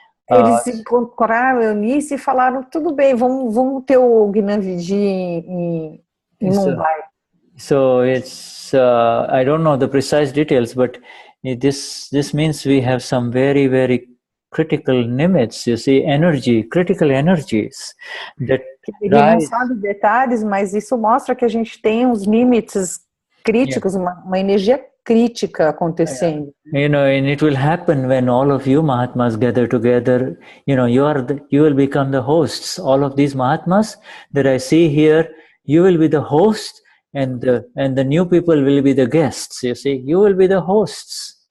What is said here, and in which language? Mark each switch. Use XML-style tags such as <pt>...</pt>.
<pt>Eles encontraram Eunice e falaram, tudo bem, vamos ter o Gnanvidi em Mumbai.</pt> <en>So it's I don't know the precise details, but this means we have some very, very critical limits, you see, critical energies that</en> <pt>ele não sabe detalhes, mas isso mostra que a gente tem uns limites críticos, uma energia crítica acontecendo.</pt> <en>And it will happen when all of you Mahatmas gather together. You will become the hosts. All of these Mahatmas that I see here, you will be the host, and the new people will be the guests. You see, you will be the hosts.</en>